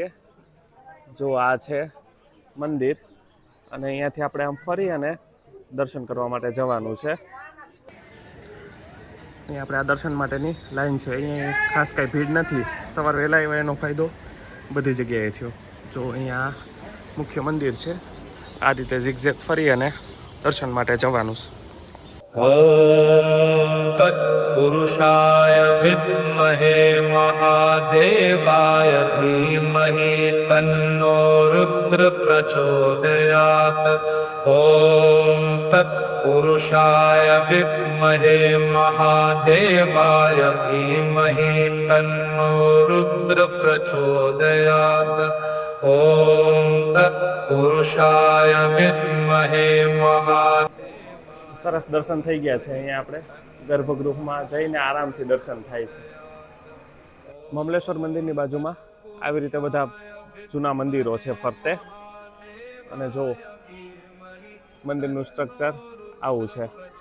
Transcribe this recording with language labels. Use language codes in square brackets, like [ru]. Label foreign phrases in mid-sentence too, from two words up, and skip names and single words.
[gu] જો આ છે મંદિર અને અહીંયાથી આપણે આમ ફરી અને દર્શન કરવા માટે જવાનું છે. અહીંયા આપણે આ દર્શન માટેની લાઈન છે. અહીંયા ખાસ કાંઈ ભીડ નથી. સવાર વહેલા આવ્યા એનો ફાયદો બધી જગ્યાએ થયો. જો અહીંયા મુખ્ય મંદિર છે. આ રીતે ઝિગઝેગ ફરી અને દર્શન માટે જવાનું છે. [sa] ॐ तत्पुरुषाय विद्महे महादेवाय धीमहि तन्नो रुद्र प्रचोदयात्. ॐ तत्पुरुषाय विद्महे महादेवाय धीमहि तन्नो रुद्र प्रचोदयात्. ॐ तत्पुरुषाय विद्महे महादेवाय. [gu] સરસ દર્શન થઈ ગયા છે. અહીંયા આપણે ગર્ભગૃહમાં જઈને આરામથી દર્શન થાય છે. મમલેશ્વર મંદિરની બાજુમાં આવી રીતે બધા જૂના મંદિરો છે ફરતે. અને જો મંદિરનું સ્ટ્રક્ચર આવું છે.